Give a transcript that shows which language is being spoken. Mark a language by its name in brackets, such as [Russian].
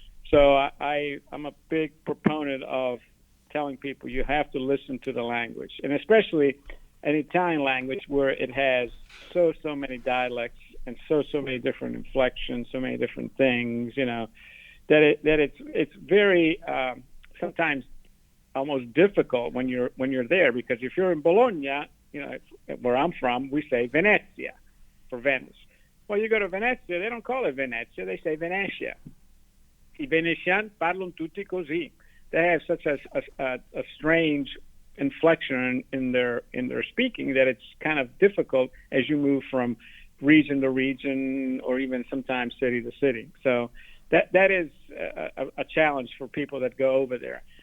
[English] So I'm a big proponent of telling people you have to listen to the language, and especially an Italian language where it has so many dialects and so many different inflections, so many different things, that it's very sometimes almost difficult when you're there, because if you're in Bologna, where I'm from, we say Venezia for Venice. Well, you go to Venezia, they don't call it Venezia, they say Venetia. [Italian] I Venetiani parlano tutti così. [English] They have such a strange inflection in their speaking that it's kind of difficult as you move from region to region, or even sometimes city to city. So that is a challenge for people that go over there.